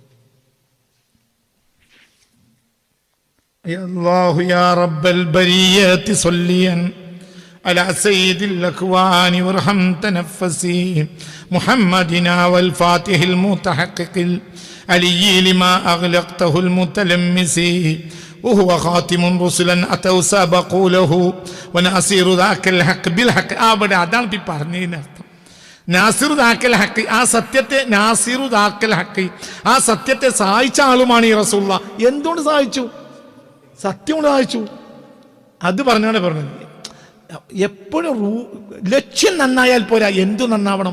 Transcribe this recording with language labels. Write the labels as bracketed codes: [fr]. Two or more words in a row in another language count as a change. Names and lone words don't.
[ar] الله يا رب البرية صليا على سيد الأكوان وارحم تنفسي محمدنا والفاتح المتحقق العلي لما أغلقته الملتمس وهو خاتم رسلا أتوا سابقوا له وناصر ذاك الحق بالحق. [ml] അവിടെ അതാണ് ഈ പറഞ്ഞതിന് അർത്ഥം. [ar] ناصر ذاك الحق, [ml] ആ സത്യത്തെ, [ar] ناصر ذاك الحق, [ml] ആ സത്യത്തെ സഹായിച്ച ആളുമാണ് ഈ റസൂലുള്ള. എന്തുകൊണ്ട് സഹായിച്ചു? സത്യം കൊണ്ട് സഹായിച്ചു. അത് പറഞ്ഞാണ് പറഞ്ഞത്. എപ്പോഴും ലക്ഷ്യം നന്നായാൽ പോരാ, എന്തു നന്നാവണം?